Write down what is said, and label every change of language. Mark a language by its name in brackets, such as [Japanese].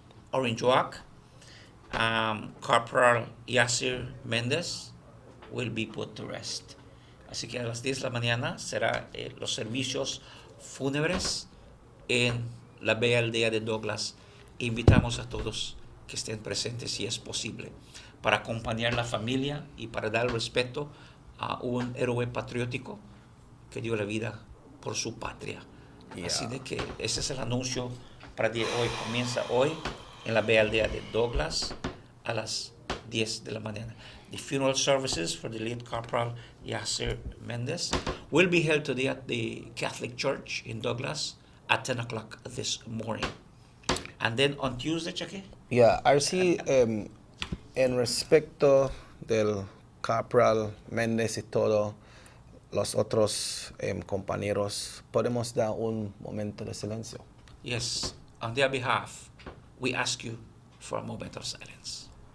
[English] Orange Walk, Corporal Yasir Mendez will be put to rest. [Spanish] Así que a las 10 de la mañana será los servicios fúnebres en la bella aldea de Douglas. Invitamos a todos que estén presentes si es posible, para acompañar a la familia y para dar respeto a un héroe patriótico que dio la vida por su patria. Así de que ese es el anuncio para el día de hoy. Comienza hoy en la bella aldea de Douglas a las 10 de la mañana. [English] The funeral services for the late Corporal Yasir Mendez will be held today at the Catholic Church in Douglas at 10 o'clock this morning. And then on Tuesday, Chucky? [Spanish] Yeah, RC, en respecto del Corporal Méndez y todo los otros compañeros, ¿podemos dar un momento de silencio? [English] Yes, on their behalf, we ask you for a moment of silence.